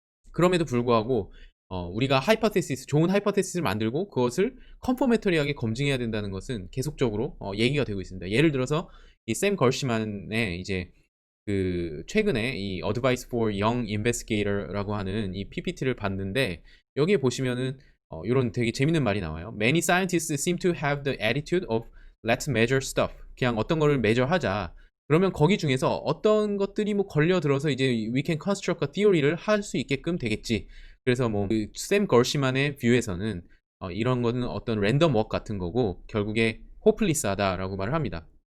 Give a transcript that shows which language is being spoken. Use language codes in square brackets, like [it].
[ko] 그럼에도 불구하고 우리가 좋은 하이퍼테시스를 만들고 그것을 컨포메터리하게 검증해야 된다는 것은 계속적으로 얘기가 되고 있습니다. 예를 들어서 이 샘 걸시만의 이제 그 최근에 이 Advice for Young Investigator라고 하는 이 PPT를 봤는데 여기에 보시면은 이런 되게 재밌는 말이 나와요. [en] Many scientists seem to have the attitude of let's measure stuff. [ko] 그냥 어떤 거를 measure하자. 그러면 거기 중에서 어떤 것들이 뭐 걸려들어서 이제 [en] we can construct a theory [ko] 를 할 수 있게끔 되겠지. 그래서 뭐 샘 걸시만의 뷰에서는 이런 거는 어떤 랜덤 워크 같은 거고 결국에 호플리스하다라고 말을 합니다.